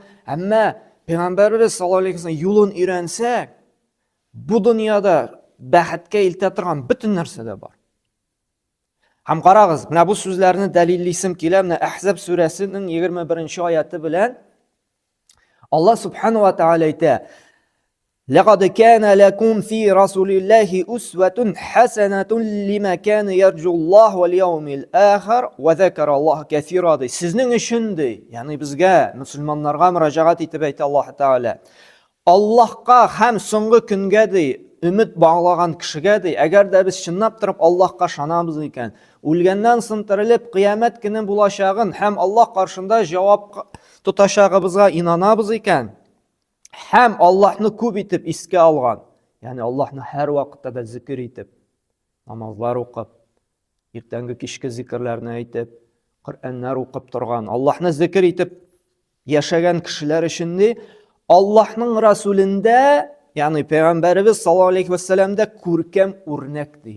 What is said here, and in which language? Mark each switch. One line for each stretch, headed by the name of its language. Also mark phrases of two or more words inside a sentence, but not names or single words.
Tatar: Әмма Пәйгамбәрбез
Arabic: صلى الله عليه وسلم
Tatar: юлын өйрәнсәк, бу дөньяда бәхеткә илтә торган бөтен нәрсә дә бар. Һәм карагыз, менә бу сүзләрне дәлиллисем килә, менә Әхзаб сүрәсенең 21-нче аяты белән Аллаһ
Arabic: سبحانه وتعالى
Tatar: әйтә:
Arabic: "لقد كان لكم في رسول الله أسوة حسنة لمن كان يرجو الله واليوم الآخر وذكر الله كثيرا."
Tatar: Сезнең өчен ди, ягъни безгә, мөселманнарга мөрәҗәгать итеп әйтә Аллаһ Тааля. Аллаһка һәм соңгы көнгә ди, өмет баглаган кешегә ди, әгәр дә без чынлап торып Аллаһка шанабыз икән, үлгәннән соң терелеп кыямәт көне булачагын һәм Аллаһ каршында җавап тотачагыбызга инанабыз икән, һәм Аллаһны күп итеп искә алган, ягъни Аллаһны һәр вакытта да зикр итеп, намазлар укып, иртәнге кичке зикрләрне әйтеп, Коръәннәр укып торган, Аллаһны зикр итеп яшәгән кешеләр өчен ди, Аллаһның Расулендә, ягъни Пәйгамбәрбез
Arabic: صلى الله عليه
Tatar: вассаламда күркәм үрнәк ди.